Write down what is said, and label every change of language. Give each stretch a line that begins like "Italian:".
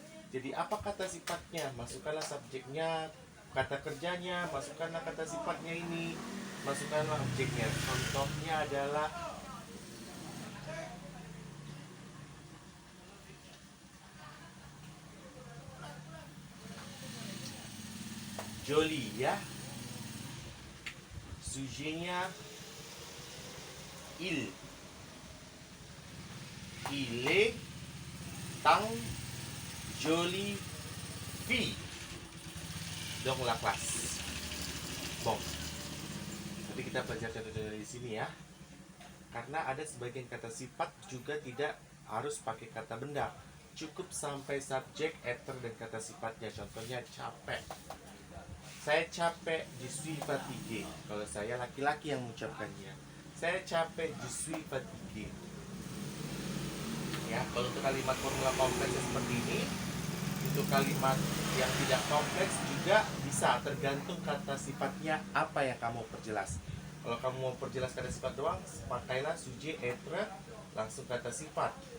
Indonesian: Jadi apa kata sifatnya? Masukkanlah subjeknya, kata kerjanya, masukkanlah kata sifatnya ini, masukkanlah objeknya. Contohnya adalah joli, ya.
French: Sujetnya il est tang jolie fille. Donc la classe. Bon.
Indonesian: Nanti kita belajar contoh-contoh di sini, ya. Karena ada sebagian kata sifat juga tidak harus pakai kata benda. Cukup sampai subjek, être dan kata sifatnya. Contohnya capek. Saya capek,
French: je suis fatigué.
Indonesian: Kalau saya laki-laki yang mengucapkannya. Saya capek,
French: je suis fatigué.
Indonesian: Ya, kalau untuk kalimat formula kompleks seperti ini, untuk kalimat yang tidak kompleks juga bisa, tergantung kata sifatnya apa yang kamu perjelas. Kalau kamu mau perjelas kata sifat doang, pakailah sujet, être, langsung kata sifat.